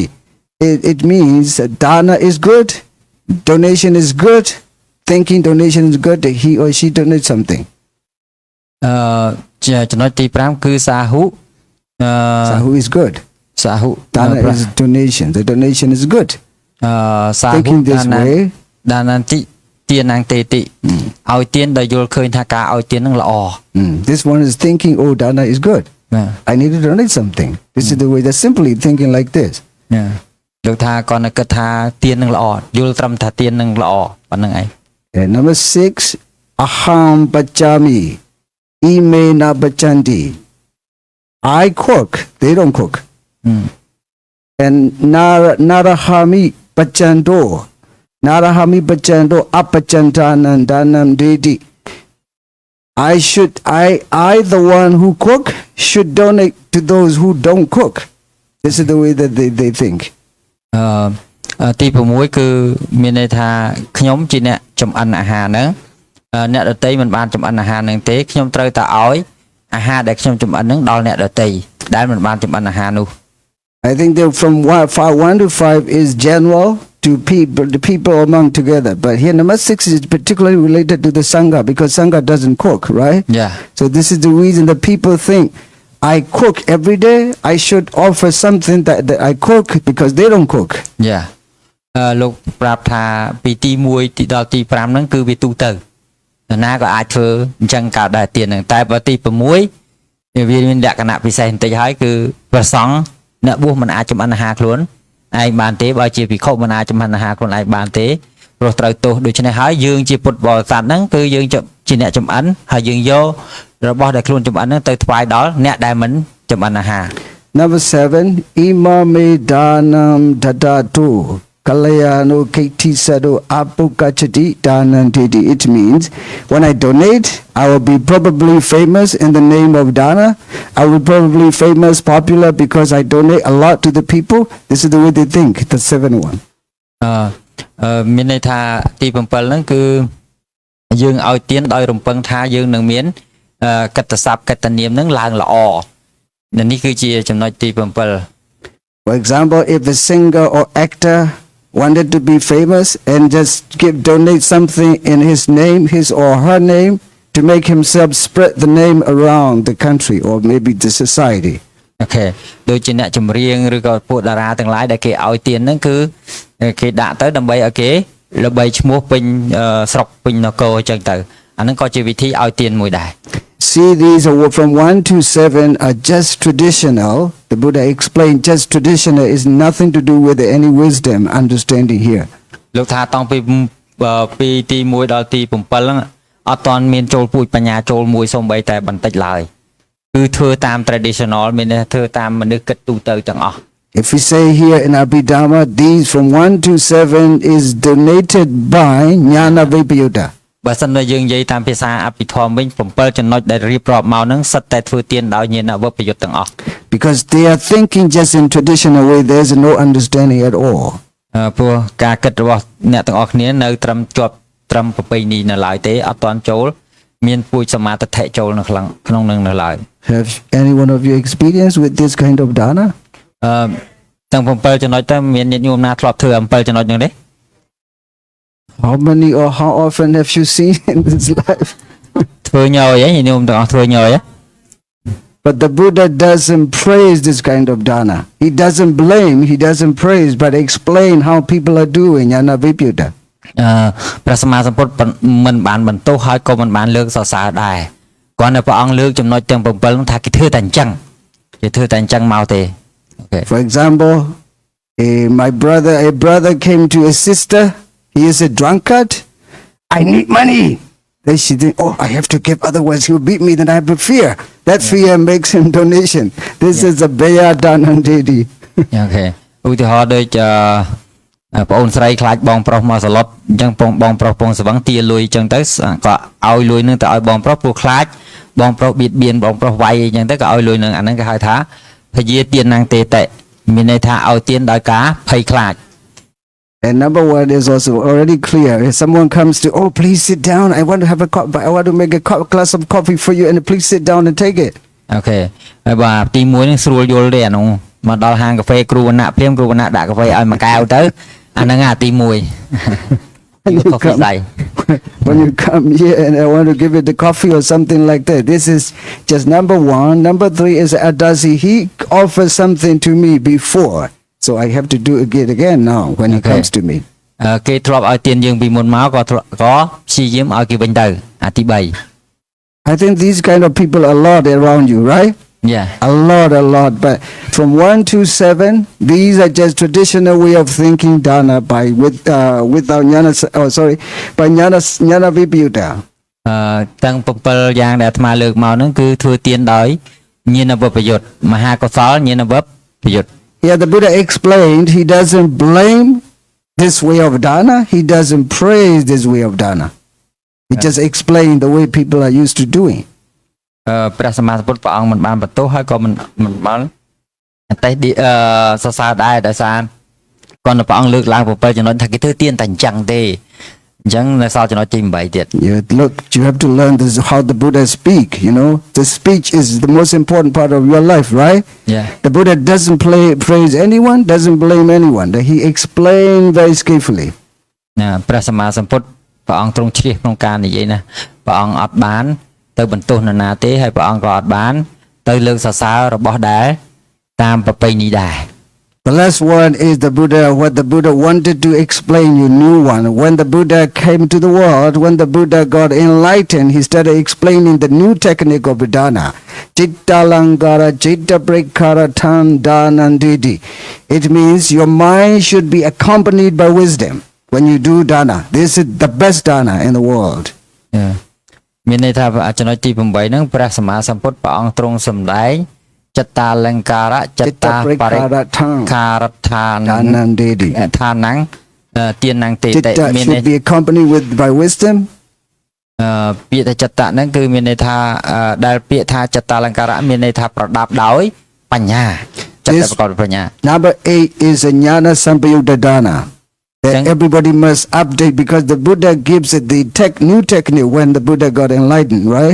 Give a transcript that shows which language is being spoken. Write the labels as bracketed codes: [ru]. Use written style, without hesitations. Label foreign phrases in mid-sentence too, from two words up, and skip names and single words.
[en] It means dana is good, donation is good, thinking donation is good, that he or she donates something. [km] ចំណុចទី5គឺសាហុ [en] Sahu is good. [km] សាហុ [en] Dana is donation. The donation is good. [km] សាហុ [en] Thinking this way. [km] ដានតិទានណាំងទេតិឲ្យទានដោយយល់ឃើញថាការឲ្យទាននឹងល្អ [en] This one is thinking, oh, dana is good. [km] ណា [en] I need to donate something. This is the way they're simply thinking like this. [km] ណាលោកថាគាត់នៅគិតថាទាននឹងល្អយល់ត្រឹមថាទាននឹងល្អប៉ុណ្្នឹងឯង [en] And number 6, [pi] aham bachami, ime na bachanti. [en] I cook, they don't cook. [pi] And narahami bachando, apachantanan danam dedi. [en] I the one who cook should donate to those who don't cook. This is the way that they think. [km] ទី6គឺមានន័យថាខ្ញុំជាអ្នកចម្អិនអាហារហ្នឹងអ្នកដទៃមិនបានចម្អិនអាហារហ្នឹងទេខ្ញុំត្រូវតែឲ្យអាហារដែលខ្ញុំចម្អិនហ្នឹងដល់អ្នកដទៃដែលមិនបានចម្អិនអាហារនោះ [en] I think that from 1 to 5 is general to the people among together. But here number 6 is particularly related to the Sangha because Sangha doesn't cook, right? Yeah. So this is the reason that people think I cook every day. I should offer something that I cook because they don't cook. Yeah. [km] លោកប្រាប់ថាពីទី1ទីដល់ទី5ហ្នឹងគឺវាទូទៅណាក៏អាចធ្វើអញ្ចឹងកើតដែរទៀតហ្នឹងតែបើទី6វាមានលក្ខណៈពិសេសបន្តិចហើយគឺប្រសង់អ្នកបួសមិនអាចចម្អិនអាហារខ្លួនឯងបានទេបើជាភិក្ខុមិនអាចចម្អិនអាហារខ្លួនឯងបានទេព្រោះត្រូវទោសដូច្នេះហើយយើងជាពុទ្ធបរិស័ទហ្នឹងគឺយើងជាអ្នកចម្អិនហើយយើងយករបស់ដែលខ្លួនចម្អិនហ្នឹងទៅថ្វាយដល់អ្នកដែលមិនចម្អិនអាហារ [pi] Number 7, imame danam dadatu kalayano kaitisado apukachati danandidi. [en] It means when I donate, I will be probably famous in the name of dana. I will probably famous, popular because I donate a lot to the people. This is the way they think, the 7th one. [km] មានន័យថាទី7ហ្នឹងគឺយើងឲ្យទានដោយរំពឹងថាយើងនឹងមានកិត្តិស័ព្ទកិត្តិនាមហ្នឹងឡើងល្អនេះគឺជាចំណុចទី7 [en] For example, if a singer or actor wanted to be famous and just donate something in his or her name to make himself spread the name around the country or maybe the society. Okay. [km] ដូចជាអ្នកចម្រៀងឬក៏ពួកតារាទាំងឡាយដែលគេឲ្យទានហ្នឹងគឺគេដាក់ទៅដើម្បីឲ្យគេល្បីឈ្មោះពេញស្រុកពេញនគរអញ្ចឹងទៅអាហ្នឹងក៏ជាវិធីឲ្យទានមួយដែរ [en] See, these are from 1 to 7 are just traditional. The Buddha explained just traditional is nothing to do with any wisdom understanding here. [km] លោកថាតាំងពីទី1ដល់ទី7ហ្នឹងអត់ទាន់មានចូលពូជបញ្ញាចូលមួយសូម្បីតែបន្តិចឡើយគឺធ្វើតាម traditional មានន័យធ្វើតាមមនុស្សគិតទូទៅទាំងអស់ [en] If we say here in Abhidhamma, these from 1 to 7 is donated by Jnana Vipassanā. [km] បើសិនតែយើងនិយាយតាមភាសាអភិធម្មវិញ7ចំណុចដែលរៀបរាប់មកហ្នឹងសិតតែធ្វើទានដោយញាណវិបយុទ្ធទាំងអស់ [en] Because they are thinking just in traditional way, there's no understanding at all. [km] ព្រោះការគិតរបស់អ្នកទាំងអស់គ្នានៅត្រឹមជាប់ត្រឹមប្រពៃណីនៅឡើយទេអត់ទាន់ចូលមានពូជសមាទិដ្ឋិចូលនៅក្នុងនឹងនៅឡើយ [en] Have any one of you experienced with this kind of dana? [km] ទាំង7ចំណុចទៅមានញាតិញោមណាធ្លាប់ធ្វើ7ចំណុចហ្នឹងទេ [en] How many or how often have you seen in this life? [km] ធ្វើញយហ៎ញាតិញោមទាំងអស់ធ្វើញយហ៎ [en] But the Buddha doesn't praise this kind of dana. He doesn't blame, he doesn't praise, but explain how people are doing Jnana Vipassanā. [km] ព្រះសម្មាសម្ពុទ្ធមិនបានបន្ទោសហើយក៏មិនបានលើកសរសើរដែរគ្រាន់តែព្រះអង្គលើកចំណុចទាំង7នោះថាគេធ្វើតែអញ្ចឹងគេធ្វើតែអញ្ចឹងមកទេ Okay. [en] For example, a brother came to a sister. He is a drunkard. I need money. Then she think, oh, I have to give, otherwise he will beat me. Then I have a fear. That fear makes him donation. This is a Baya Danandedi. Okay. [km] ឧទាហរណ៍ដូចបងអូនស្រីខ្លាចបងប្រុសមកសឡុតអញ្ចឹងបងប្រុសពងស្វឹងទាលុយអញ្ចឹងទៅក៏ឲ្យលុយនឹងទៅឲ្យបងប្រុសព្រោះខ្លាចបងប្រុសបៀតបៀនបងប្រុសវាយអញ្ចឹងទៅក៏ឲ្យលុយនឹងអាហ្នឹងគេហៅថាភយាទានណាងទេតិមានន័យថាឲ្យទានដោយការភ័យខ្លាច [en] And number one is also already clear. If someone comes to, oh, please sit down. I want to have a cup. I want to make a glass of coffee for you, and please sit down and take it. Okay. [km] ហើយបាទទី1នឹងស្រួលយល់ទេអានោះមកដល់ហាងកាហ្វេគ្រូវណ្ណៈព្រាមគ្រូវណ្ណៈដាក់កាហ្វេឲ្យមួយកែវទៅអាហ្នឹងអាទី1 [en] When you come here and I want to give you the coffee or something like that, this is just number one. Number 3 is Adasi. He offers something to me before, so I have to do it again now when he comes to me. [km] គេធ្លាប់ឲ្យទានយើងពីមុនមកក៏ព្យាយាមឲ្យគេវិញទៅអាទី3 [en] I think these kind of people are a lot around you, right? Yeah. A lot. But from 1 to 7, these are just traditional way of thinking dana without jnana. Oh, sorry, by jnana vipayutta. [km] ទាំង7យ៉ាងដែលអាត្មាលើកមកហ្នឹងគឺធ្វើទានដោយញាណវបយុត្តមហាកុសលញាណវបយុត្ត [en] Yeah, the Buddha explained he doesn't blame this way of dana. He doesn't praise this way of dana. He just explained the way people are used to doing. [km] ព្រះសម្មាសម្ពុទ្ធព្រះអង្គមិនបានបន្ទោសហើយក៏មិនបានតែសរសើរដែរដោយសារគាត់ព្រះអង្គលើកឡើង7ចំណុចថាគេធ្វើទានតែអញ្ចឹងទេអញ្ចឹងនៅសល់ចំណុចទី8ទៀត [en] Look, you have to learn this how the Buddha speak, you know. The speech is the most important part of your life, right? Yeah. The Buddha doesn't praise anyone, doesn't blame anyone. He explained very skillfully. [km] ព្រះសម្មាសម្ពុទ្ធព្រះអង្គទ្រង់ជ្រះក្នុងការនិយាយណាព្រះអង្គអត់បានទៅបន្ទោសនរណាទេហើយព្រះអង្គក៏អត់បានទៅលើកសរសើររបស់ដែលតាមប្រពៃណីដែរ [en] The last one is what the Buddha wanted to explain you new one. When the Buddha came to the world, when the Buddha got enlightened, he started explaining the new technique of dana. [pi] Citta langara, citta prakara, tan danandidi. [en] It means your mind should be accompanied by wisdom when you do dana. This is the best dana in the world. Yeah. [km] មានន័យថាចំណុចទី8ហ្នឹងព្រះសម្មាសម្ពុទ្ធព្រះអង្គទ្រង់សម្ដែងចិត្តតាលង្ការៈចិត្តតាបរិខារដ្ឋានឋានណាំងទានណាំងទេតិមានន័យ [en] should be accompanied by wisdom [km] ពាក្យថាចិត្តហ្នឹងគឺមានន័យថាដែលពាក្យថាចិត្តតាលង្ការៈមានន័យថាប្រដាប់ដោយបញ្ញាចិត្តប្រកបដោយបញ្ញា [en] Number 8 is a jnana sampayutta dana. That everybody must update because the Buddha gives it the new technique when the Buddha got enlightened, right?